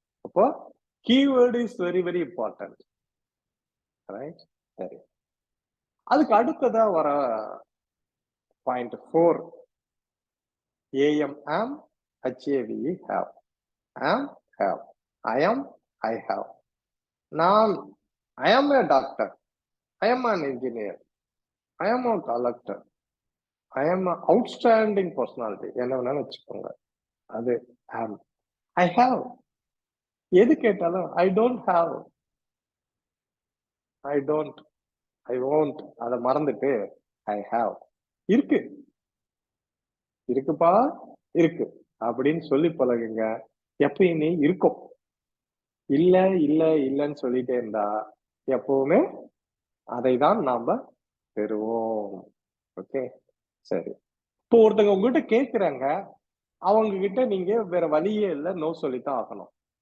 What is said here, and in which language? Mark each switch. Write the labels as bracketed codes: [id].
[ta] அப்போ keyword is very very important, right? சரி, அதுக்கு அடுத்ததா வர point 4, AM, am, HAVE, have. [en] Am, have. I am, I have. நான், I am a doctor. I am an engineer. I am a collector. I am an outstanding personality. [ta] என்ன வேணாலும் வச்சுக்கோங்க. [en] அது am. I have. [ta] எது கேட்டாலும் [en] I don't have, I don't, I won't [ta] அதை மறந்துட்டு I have. இருக்கு, இருக்குப்பா, இருக்கு அப்படின்னு சொல்லி பழகுங்க. எப்பயுமே இருக்கும். இல்ல இல்ல இல்லன்னு சொல்லிட்டே இருந்தா எப்பவுமே அதை தான் நாம பெறுவோம். ஓகே, சரி. இப்போ ஒருத்தங்க உங்ககிட்ட கேட்கிறாங்க, அவங்க கிட்ட நீங்க வேற வழியே இல்லை, நோ சொல்லித்தான் ஆகணும்.